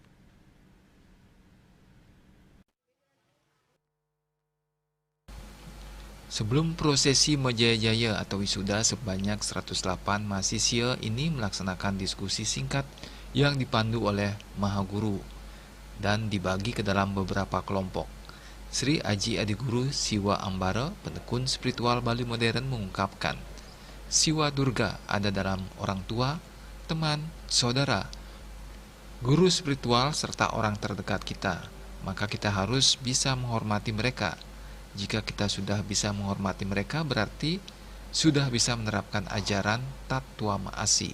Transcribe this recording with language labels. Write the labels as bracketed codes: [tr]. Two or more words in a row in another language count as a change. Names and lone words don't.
[id] Sebelum prosesi Mejaya-Jaya atau wisuda, sebanyak 108 mahasiswa ini melaksanakan diskusi singkat yang dipandu oleh Maha Guru dan dibagi ke dalam beberapa kelompok. Sri Aji Adiguru Siwa Ambara, penekun spiritual Bali modern, mengungkapkan, Siwa Durga ada dalam orang tua, teman, saudara, guru spiritual, serta orang terdekat kita. Maka kita harus bisa menghormati mereka. Jika kita sudah bisa menghormati mereka, berarti sudah bisa menerapkan ajaran Tattwa Maasi.